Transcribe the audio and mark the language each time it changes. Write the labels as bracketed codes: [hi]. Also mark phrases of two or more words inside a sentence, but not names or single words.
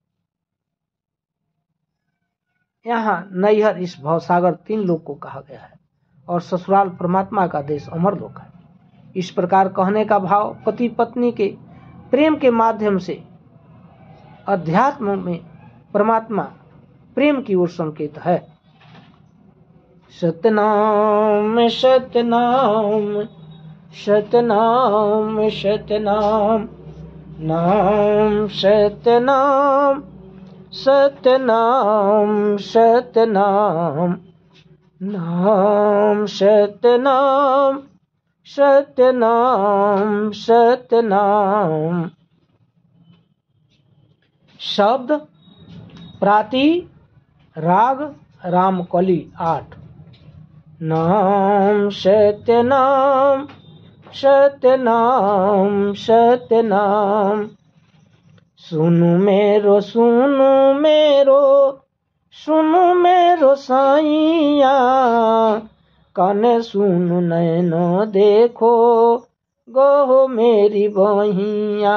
[hi] यहाँ नैहर इस भवसागर 3 लोक को कहा गया है और ससुराल परमात्मा का देश अमर लोक है। इस प्रकार कहने का भाव पति पत्नी के प्रेम के माध्यम से अध्यात्म में परमात्मा प्रेम की ओर संकेत है। सतनाम सतनाम सतनाम सतनाम नाम सतनाम सतनाम सतनाम नाम सतनाम सतनाम सतनाम। शब्द प्राति राग रामकली 8। नाम सतनाम सतनाम सतनाम। सुनु मेरो साइया, काने सुनु नैनो देखो गो मेरी बहिया।